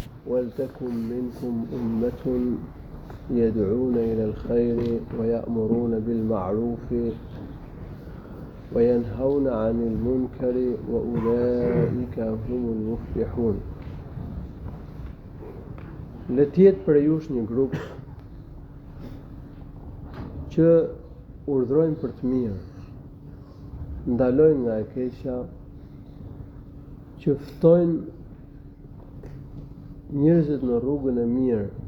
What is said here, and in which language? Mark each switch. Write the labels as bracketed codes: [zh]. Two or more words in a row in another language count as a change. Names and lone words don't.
[ar] ولتكن منكم أمة يدعون إلى الخير ويأمرون بالمعروف وينهون عن المنكر وأولئك هم المفلحون. [sq] Le të jetë për jush një grup që urdhrojnë për të mirë, ndalojnë nga e keqja, që ftojnë njerëzit në rrugën e mirë.